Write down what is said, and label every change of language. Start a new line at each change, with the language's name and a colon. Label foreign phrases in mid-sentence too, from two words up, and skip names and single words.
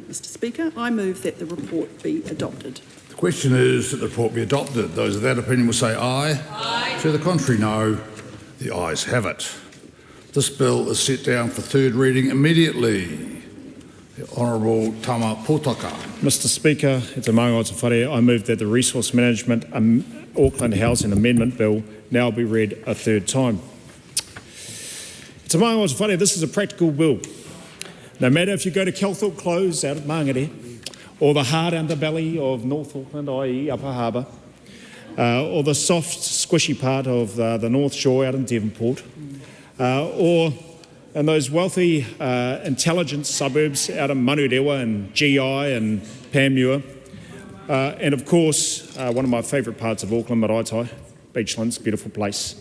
English: Mr Speaker, I move that the report be adopted. The question is that the report be adopted. Those of that opinion will say aye. Aye. To the contrary, no. The ayes have it. This bill is set down for third reading immediately. The Honourable Tama Potaka. Mr Speaker, it's a
Māori: maunga o te whare.
English: I move that the Resource Management Auckland Housing Amendment Bill now be read a third time. It's a
Māori: maunga o te whare.
English: This is a practical bill. No matter if you go to Kelthorpe Close out at Mangere, or the hard underbelly of North Auckland, i.e. Upper Harbour, or the soft, squishy part of the North Shore out in Devonport, or in those wealthy, intelligent suburbs out in Manurewa and GI and Panmure, and of course, one of my favourite parts of Auckland, Maraetai, Beachlands, beautiful place.